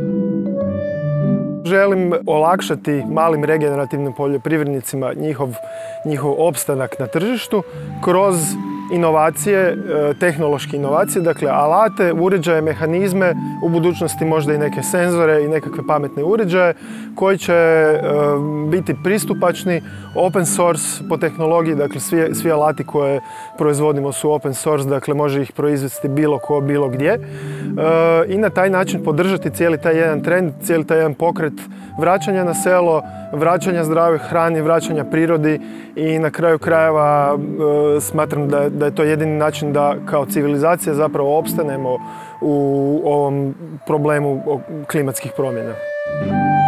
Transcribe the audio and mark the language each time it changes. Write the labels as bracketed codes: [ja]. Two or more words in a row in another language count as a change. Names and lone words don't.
[bs] Želim olakšati malim regenerativnim poljoprivrednicima njihov opstanak na tržištu kroz inovacije, tehnološke inovacije, dakle alate, uređaje, mehanizme, u budućnosti možda i neke senzore i nekakve pametne uređaje koji će biti pristupačni, [en] open source [bs] po tehnologiji, dakle svi alati koje proizvodimo su [en] open source, [bs] dakle može ih proizvesti bilo ko, bilo gdje i na taj način podržati cijeli taj jedan trend, cijeli taj jedan pokret vraćanja na selo, vraćanja zdravoj hrani, vraćanja prirodi i na kraju krajeva smatram da je to jedini način da kao civilizacija zapravo opstanemo u ovom problemu klimatskih promjena.